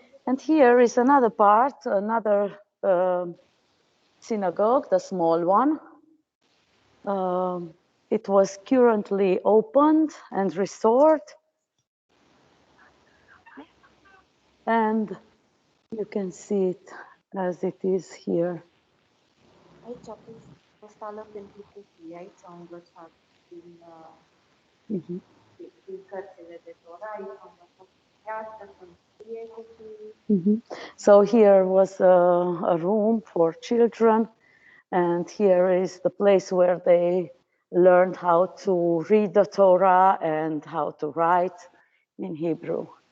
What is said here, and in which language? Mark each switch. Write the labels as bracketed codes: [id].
[en] And here is another part, another synagogue, the small one. It was currently opened and restored. And you can see it as it is here. [ro] Aici a fost ală pentru copii, aici au învățat din cărțile de Tora, aici au învățat să scrie copiii. [en] So here was a room for children, and here is the place where they learned how to read the Torah and how to write in Hebrew.